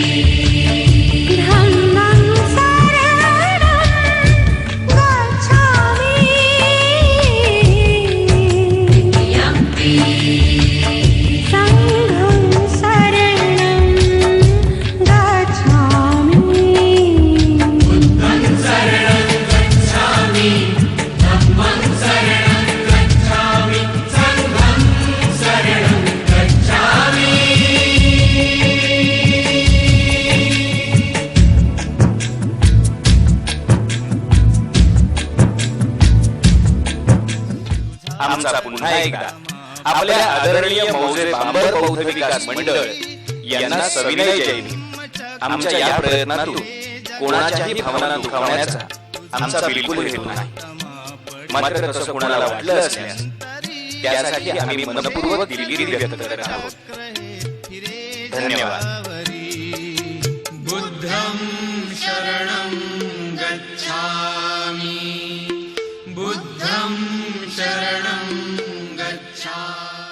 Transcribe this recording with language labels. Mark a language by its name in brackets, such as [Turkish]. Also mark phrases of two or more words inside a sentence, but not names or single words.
[Pali] धम्मं शरणं गच्छामि द्वितीयम्पि संघं शरणं गच्छामि बुद्धं शरणं गच्छामि धम्मं शरणं गच्छामि संघं शरणं गच्छामि [Marathi] आमचा पुन्हा एकदा आपल्या आदरणीय मौजे बांबर बौद्ध विकास मंडळ यांना सविनय जय भीम. आमच्या या प्रयत्नातून कोणाच्याही भावना दुखावण्याचा आमचा बिलकुल हेतू नाही. मात्र तसं कोणाला वाटलं असल्यास त्यासाठी आम्ही मनपूर्वक दिलगिरी व्यक्त करत आहोत. धन्यवाद. [Pali] बुद्धं शरणं गच्छामि बुद्धं शरणं गच्छामि